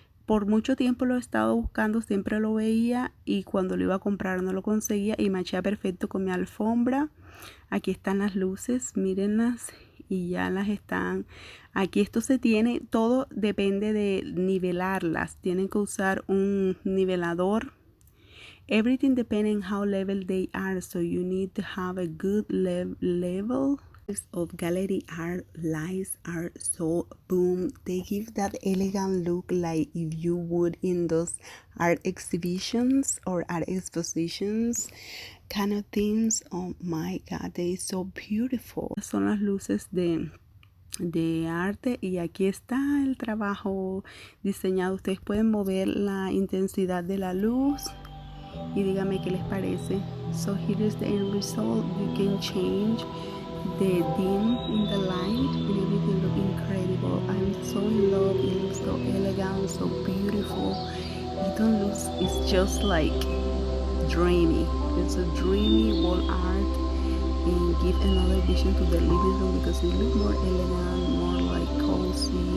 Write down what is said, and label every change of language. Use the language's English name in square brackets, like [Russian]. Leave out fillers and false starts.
[Spanish] Por mucho tiempo lo he estado buscando, siempre lo veía y cuando lo iba a comprar no lo conseguía, y machea perfecto con mi alfombra. Aquí están las luces, mírenlas, y ya las están. Aquí esto se tiene, todo depende de nivelarlas. Tienen que usar un nivelador. [English] Everything depends on how level they are, so you need to have a good level. Of gallery art lights are so boom, they give that elegant look like if you would in those art exhibitions or art expositions kind of things. Oh my god, they so beautiful. [Spanish] Son las luces de arte, y aquí está el trabajo diseñado. Ustedes pueden mover la intensidad de la luz y díganme qué les parece. [English] So here is the end result. You can change the dim in the light and everything look incredible. I'm so in love. It looks so elegant, so beautiful. It don't look, it's just like dreamy. It's a dreamy wall art, and give another vision to the living room because it looks more elegant, more like cozy.